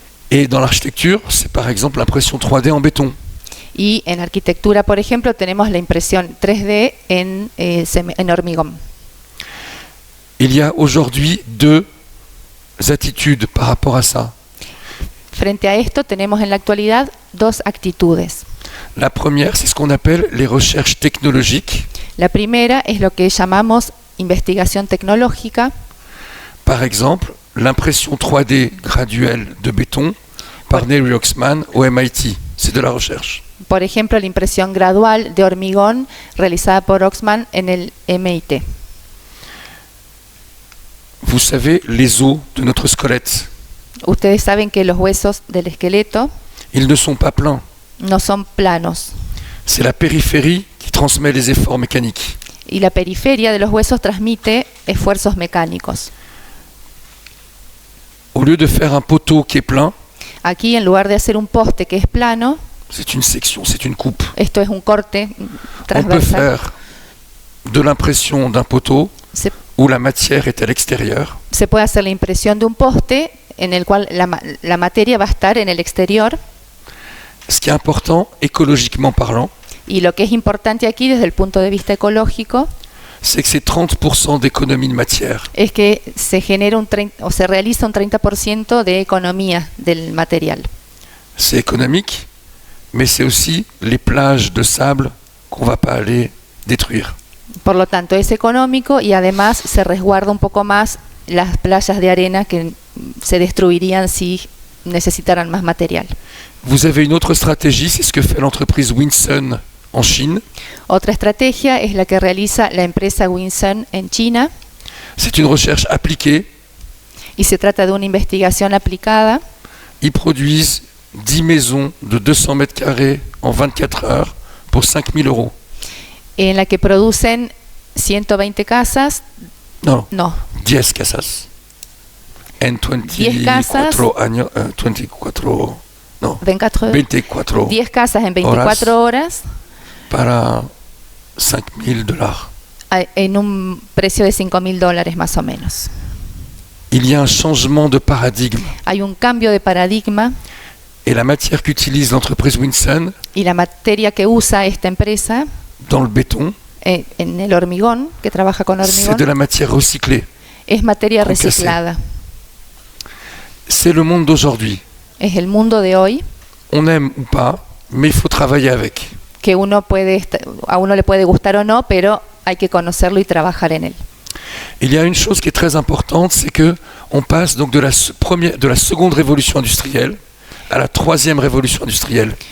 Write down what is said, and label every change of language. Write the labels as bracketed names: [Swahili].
[French] Et dans l'architecture, c'est par exemple l'impression 3D en béton. [Spanish] Y en arquitectura, por ejemplo, tenemos la impresión 3D en hormigón. [French] Il y a aujourd'hui deux attitudes par rapport à ça. [Spanish] Frente a esto tenemos en la actualidad 2 actitudes. [French] La première, c'est ce qu'on appelle les recherches technologiques. [Spanish] La primera es lo que llamamos investigación tecnológica. [French] Par exemple, l'impression 3D graduelle de béton par Neil Oxman au MIT. C'est de la recherche. [Spanish] Por ejemplo, la impresión gradual de hormigón realizada por Oxman en el MIT. [French] Vous savez, les os de notre squelette, [Spanish] Ustedes saben que los huesos del esqueleto [French] ils ne sont pas pleins. [Spanish] no son planos. [French] C'est la périphérie qui transmet les efforts mécaniques. [Spanish] Y la periferia de los huesos transmite esfuerzos mecánicos. [French] Au lieu de faire un poteau qui est plein, [Spanish] Aquí, en lugar de hacer un poste que es plano, [French] c'est une section, c'est une coupe. [Spanish] esto es un corte [French] On peut [Spanish] transversal. [French] faire de l'impression d'un poteau [Spanish] Se, [French] où la matière est à l'extérieur, [Spanish] se puede hacer la impresión de un poste en el cual la materia va a estar en el exterior. [French] ce qui est important écologiquement parlant, [Spanish] Y lo que es importante aquí desde el punto de vista ecológico [French] c'est que c'est 30% d'économie de matière. [Spanish] es que se genera se realiza un 30% de economía del material. [French] C'est économique, mais c'est aussi les plages de sable qu'on va pas aller détruire. [Spanish] Por lo tanto, es económico y además se resguarda un poco más las playas de arena que se destruirían si necesitaran más material. [French] Vous avez une autre stratégie, c'est ce que fait l'entreprise Winsun en Chine. [Spanish] Otra estrategia es la que realiza la empresa Winsun en China [French] C'est une recherche appliquée. [Spanish] y se trata de una investigación aplicada. [French] Ils produisent 10 maisons de 200 mètres carrés en 24 heures pour 5 000 euros. [Spanish] En la que producen 120 casas, No, no, 10 casas. En 10 casas. 24 años, 24, no, 24, 24 10 casas en 24 horas para $5,000. en un precio de $5,000 más o menos. [French] Il y a un changement de paradigme. [Spanish] Hay un cambio de paradigma [French] Et la matière qu'utilise l'entreprise Winsun [Spanish] y la materia que usa esta empresa [French] dans le béton, [Spanish] en el hormigón, que trabaja con [French] c'est [Spanish] hormigón, [French] de la matière recyclée. [Spanish] es materia [French] Concassé. [Spanish] reciclada. [French] C'est le monde d'aujourd'hui. [Spanish] Es el mundo de hoy [French] On aime ou pas, mais il faut travailler avec. [Spanish] que a uno le puede gustar o no, pero hay que conocerlo y trabajar en él. [French] Il y a une chose qui est très importante, c'est que on passe donc de la seconde révolution industrielle à la troisième révolution industrielle.